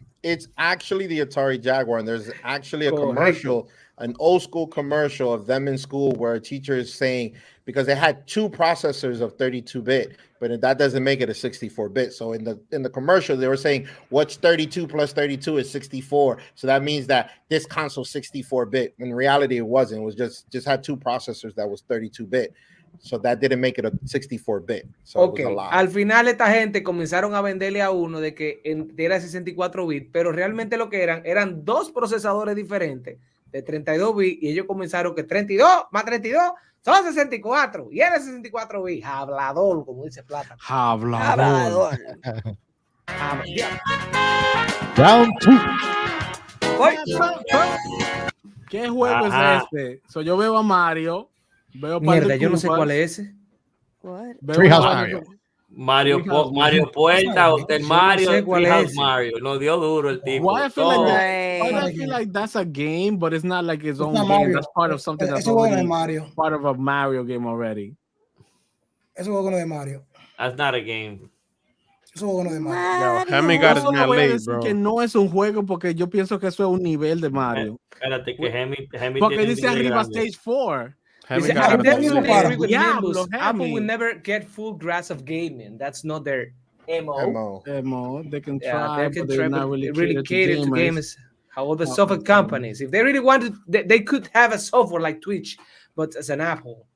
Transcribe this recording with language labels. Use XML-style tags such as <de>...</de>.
<en>It's actually the Atari Jaguar, and there's actually a commercial, an old school commercial of them in school where a teacher is saying, because they had 2 processors of 32-bit, but that doesn't make it a 64-bit. So in the commercial, they were saying, what's 32 plus 32 is 64. So that means that this console's 64-bit. In reality, it wasn't. It was just had 2 processors that was 32-bit. So that didn't make it a 64-bit. So okay.</en> <es>Al final esta gente comenzaron a venderle a uno de que era 64 bits, pero realmente lo que eran 2 procesadores diferentes de 32 bits y ellos comenzaron que 32 más 32 son 64 y era 64 bits. Hablador, como dice Plata. Hablador.</es> <en>Round 2.</en> <es>¿Qué juego es este? Yo veo a Mario. Mierda, yo no sé cuál es ese.</es> <en>Treehouse</en> <es>Mario Puerta, Hotel Mario, Treehouse Mario. Lo dio duro el tipo.</es> <en>Why I feel like that's a game, but it's not like its own game. That's part of something that's already part of a Mario game already.</en> <es>Eso juego no de Mario.</es> <en>That's not a game.</en> <es>Eso juego no de Mario. No voy a decir que no es un juego porque yo pienso que eso es un nivel de Mario. Espérate que Hemi porque dice arriba Stage 4.</es> <en>I definitely agree with Nimbus. Apple will never get full grasp of gaming. That's not their MO. They can try, but they're not really cater to gamers. How the software companies, if they really wanted, they could have a software like Twitch, but as an Apple.</en>